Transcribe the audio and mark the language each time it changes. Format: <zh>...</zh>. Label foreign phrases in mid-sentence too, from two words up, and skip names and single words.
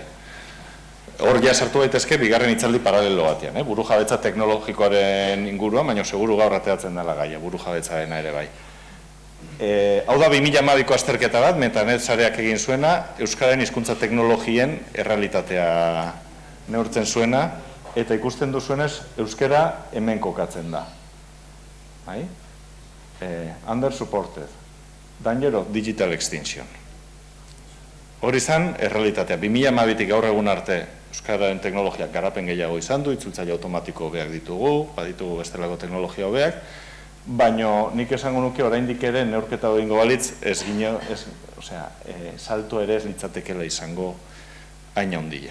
<eu>Hor ja sartu daitezke bigarren hitzaldi paralelo batean, burujabetza teknologikoaren inguruan, baina seguru gaur ateratzen dela gaia, burujabetzarena ere bai. Hau da 2012ko azterketa bat, Metanet sareak egin zuena, euskararen hizkuntza teknologien errealitatea neurtzen zuena, eta ikusten duzuenez, euskara hemen kokatzen da.</eu> <en>Under supported, danger of digital extinction.</en> <eu>Hori izan, errealitatea. 2012tik gaur egun arte euskararen teknologiak garapen gehiago izan du, itzultzaile automatiko hobeak ditugu, baditugu bestelako teknologia hobeak, baina nik esango nuke oraindik ere neurketa egingo balitz, salto ere ez litzatekeela izango hain handia.</eu>